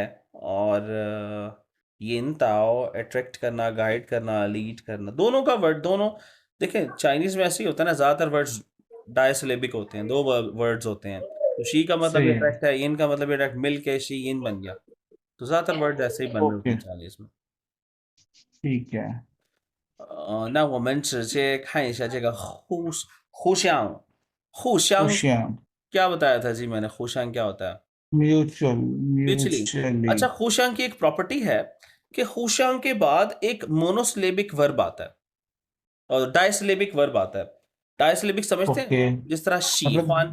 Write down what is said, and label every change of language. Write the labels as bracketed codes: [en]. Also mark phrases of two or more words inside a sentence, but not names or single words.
[hi] और यिन ताओ अट्रैक्ट करना, गाइड करना, लीड करना, दोनों का वर्ड, दोनों। देखें चाइनीज में ऐसे ही होता है ना, ज्यादातर वर्ड्स डायसिलेबिक होते हैं, दो वर्ड्स होते हैं। तो शी का मतलब सही भी है। अट्रैक्ट है, यिन का मतलब भी अट्रैक्ट, मिल के शी यिन बन गया। तो ज्यादातर वर्ड ऐसे ही बन रहे होते ओके। हैं चाइनीज में। ठीक है। [zh] 那我们直接看一下这个互相，互相 [hi] खुशियाँ। क्या बताया था जी मैंने? 互相 क्या होता है? म्यूचुअल। म्यूचुअली। म्यूचुअली। अच्छा, हुशांग की एक प्रॉपर्टी है कि हुशांग के बाद एक [en] monosyllabic verb [hi] आता है और [en] disyllabic verb [hi] आता है। डायसिलेबिक समझते हैं, ओके। जिस तरह मतलब शीख्वान